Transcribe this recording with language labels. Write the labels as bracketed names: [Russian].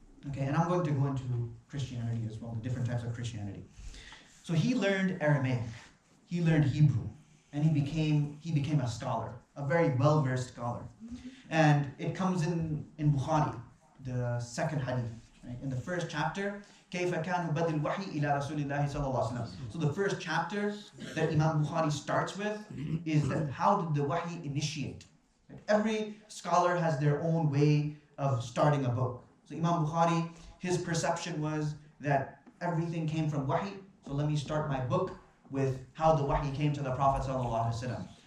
[English] Okay, and I'm going to go into Christianity as well, the different types of Christianity. So he learned Aramaic, he learned Hebrew, and he became a scholar, a very well-versed scholar. And it comes in Bukhari, the second hadith, right? In the first chapter, [Arabic] كيف كان بدء الوحي إلى رسول الله صلى الله عليه وسلم. [English] So the first chapter that Imam Bukhari starts with is that how did the wahi initiate? Every scholar has their own way of starting a book. So Imam Bukhari, his perception was that everything came from wahi, so let me start my book with how the wahi came to the Prophet sallallahu alaihi wasallam.